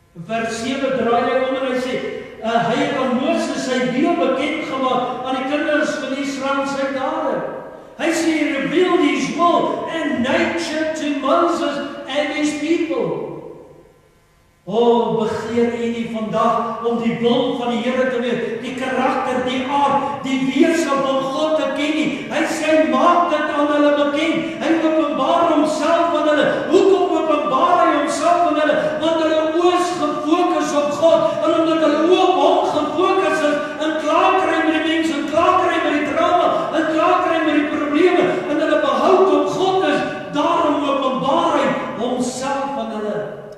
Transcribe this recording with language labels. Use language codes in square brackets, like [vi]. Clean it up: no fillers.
[af] vers 7 draai hy om en hy sê, hy het aan Moses sy wil bekend gemaak aan die kinders van Israel sy dade. Hy sê, [en] he revealed his will and nature to Moses and his people. [af] Begeer u nie vandag om die wil van die Here te weet, die karakter, die aard, die wese van God te ken nie. Hy sê, maak dit aan hulle bekend. Hy openbaar homself aan hulle. Hoekom openbaar hy homself aan hulle? Want hulle oë is gefokus op God, en omdat hulle oë op hom gefokus is, en klaar kry met die mense, en klaar kry met die drama, en klaar kry met die probleme, en hulle behoud op God is, daarom openbaar hy homself aan hulle.